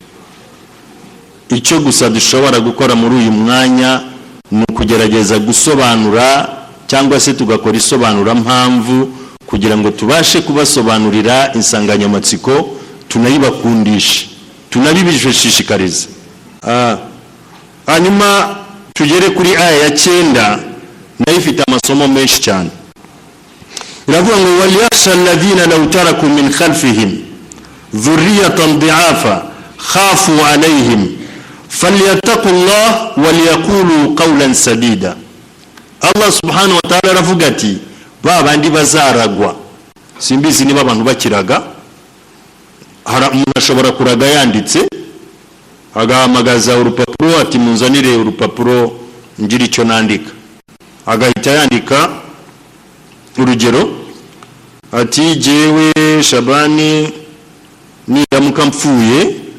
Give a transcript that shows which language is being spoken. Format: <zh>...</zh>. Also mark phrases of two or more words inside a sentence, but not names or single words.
<rw>Icyo gusa dushobora gukora muri uyu mwanya ni ukugerageza gusobanura cyangwa se tugakora isobanura mpamvu kugira ngo tubashe kubasobanurira insanganyamatsiko, tunayibakundisha, tunabibishishikariza. Hanyuma tugere kuri aya ya 9 nayo ifite amasomo menshi cyane. Iravuga ngo</rw> <ar>وليخش الذين لو تركوا من خلفهم ذرية ضعافا خافوا عليهم فليتقوا الله وليقولوا قولا سديدا.</ar> <rw>Allah</rw> <ar>سبحانه وتعالى</ar> <rw>aravuga ati babandi bazaragwa, simbizi niba abantu bakiraga, umuntu ashobora kuraga yanditse agahamagaza urupapuro ati munzanire urupapuro ngira icyo nandika, agahita yandika urugero ati jewe Shabani niramuka mpfuye</rw>